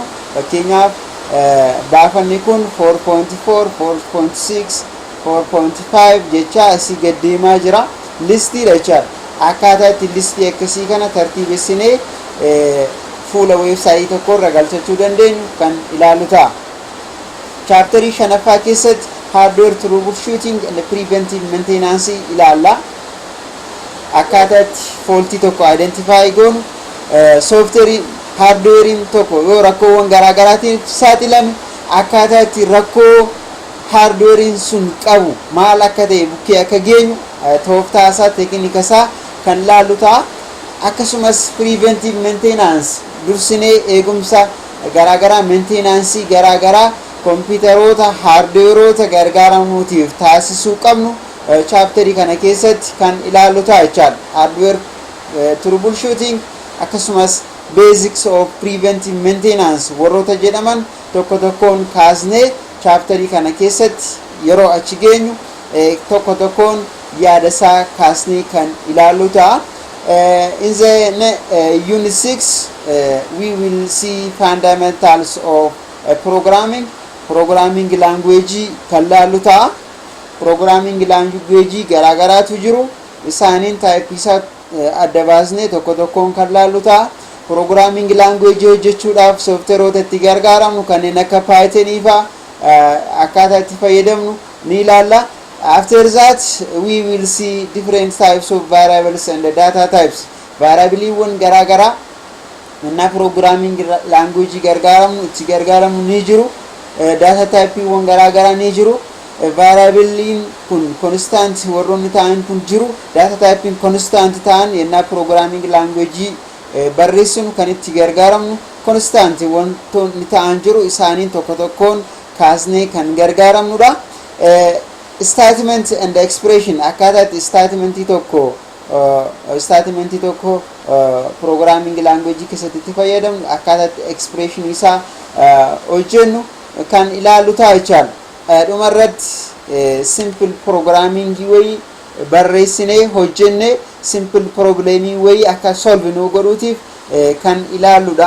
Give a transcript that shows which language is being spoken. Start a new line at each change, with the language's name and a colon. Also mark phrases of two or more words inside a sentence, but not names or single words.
Oromo: Fakkeenyaaf baafanni kun 4.4, 4.6, 4.5 jecha asii gad deemaa jira. Listii jecha akkaataa itti listii akkasii kana tartiibessinee fuula website tokko irra galchachuu dandeenyu kan ilaalu ta'a. Chapterii 5ffaa keessatti
English: hardware troubleshooting and preventive maintenance
Oromo: ilaalla. Akkaataa itti faultii tokko identify goonu,
English: software hardware
Oromo: tokko yoo rakkoowwan garaagaraatiin saaxilame akkaataa itti rakkoo hardware sun qabu maal akka ta'e bukkee akka geenyu tooftaa isaa teeknika isaa kan laallu ta'a. Akkasumas
English: preventive maintenance
Oromo: dursinee eegumsa garaagaraa maintenance garaagaraa kompiitaroota hardwareota gargaaramuutiif taasisuu qabnu chapterii kana keessatti kan ilaallu ta'a jechaadha.
English: Hardware troubleshooting
Oromo: akkasumas
English: basics of preventive maintenance
Oromo: warroota jedhaman tokko tokkoon kaasnee chapterii kana keessatti yeroo achi geenyu tokko tokkoon yaada isaa kaasnee kan ilaallu ta'a.
English: In the unit 6 we will see fundamentals of programming language
Oromo: kan laallu ta'a.
English: Programming language
Oromo: garaagaraatu jiru. Isaaniin type isaa adda baasnee tokko tokkoon kan laallu ta'a.
English: Programming language
Oromo: hojjechuudhaaf softwareota itti gargaaramnu kanneen akka Python faa akkaataa itti fayyadamnu ni ilaalla.
English: After that we will see different types of variables and data types.
Oromo: Variableewwan garaagaraa na
English: programming language
Oromo: gargaaramnu itti gargaaramnu ni jiru.
English: Data typeewwan
Oromo: garaagaraa ni jiru. Variableen kun constant warroonni ta'an kun jiru.
English: Data typing constant
Oromo: ta'an yenna
English: programming language
Oromo: barreessinu kan itti gargaaramnu constant wantoonni ta'an jiru. Isaaniin tokko tokkoon kaasnee kan gargaaramnudha.
English: Statement and expression
Oromo: akkaataa itti statementii tokko
English: programming language
Oromo: keessatti itti fayyadamnu akkaataa itti expression isaa hojjennu kan ilaallu ta'a jechaadha. Dhumarratti
English: simple programming way
Oromo: barreessinee hojjenne simple problemii way akka solve nu godhuutiif kan ilaalludha.